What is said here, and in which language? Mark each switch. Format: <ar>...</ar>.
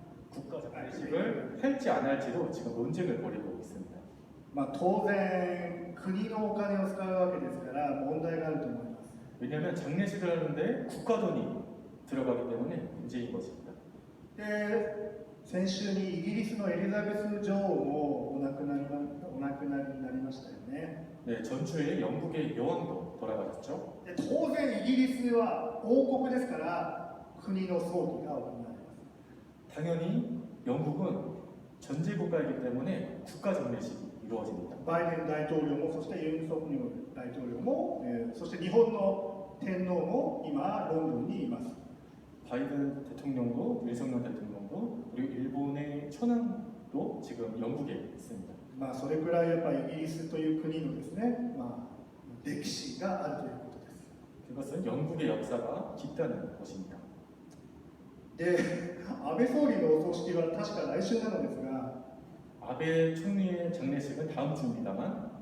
<ko>국가 장례식을 할지 안 할지로 지금 논쟁을 벌이고 있습니다.</ko> <ja>当然国のお金を使うわけですから問題があると思います。</ja> <ko>왜냐하면 장례식을 하는데 국가 돈이 들어가기 때문에 문제인 것입니다.</ko> <ja>で先週にイギリスのエリザベス女王もお亡くなりになりましたよね。</ja> <ko>네, 전주에 영국의 여왕도 돌아가셨죠.</ko> <ja>で当然イギリスは王国ですから国の葬儀が行われます。</ja> <ko>당연히 영국은 전제 국가이기 때문에 국가 장례식이 이루어집니다.</ko> <ja>バイデン大統領もそしてユン・ソクニョル大統領も、そして日本の天皇も今ロンドンにいます。</ja> <ko>바이든 대통령도 윤석열 대통령도 그리고 일본의 천황도 지금 영국에 있습니다.</ko> <ja>それくらいやっぱりイギリスという国のですね、歴史があるということです。</ja> <ko>그것은 영국의 역사가 깊다는 것입니다.</ko> <ja>で、安倍総理のお葬式は確か来週なのですが、</ja> <ko>아베 총리의 장례식은 다음 주입니다만</ko>